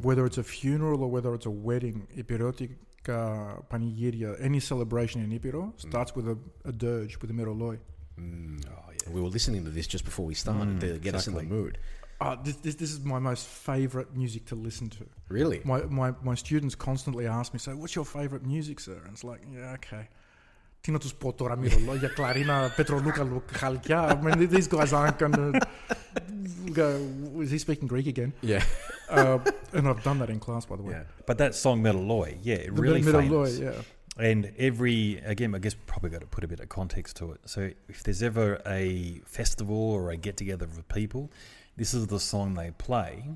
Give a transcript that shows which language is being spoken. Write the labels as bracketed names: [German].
[English] whether it's a funeral or whether it's a wedding, Epirotica Panegyria, any celebration in Epiro starts with a dirge, with a meroloi. Oh, yeah. We were listening to this just before we started to get us in the mood. This is my most favourite music to listen to. Really? My students constantly ask me, so what's your favourite music, sir? And it's like, yeah, okay. [Greek] Τι να τους πω τώρα, μυρολόγια, Klarina, Petroluca, Chalkia. [English] I mean, these guys aren't going to go, is he speaking Greek again? Yeah. And I've done that in class, by the way. Yeah. But that song, Metalloy, The really famous. Meroloi, yeah. And again, I guess probably got to put a bit of context to it. So if there's ever a festival or a get-together of people, this is the song they play.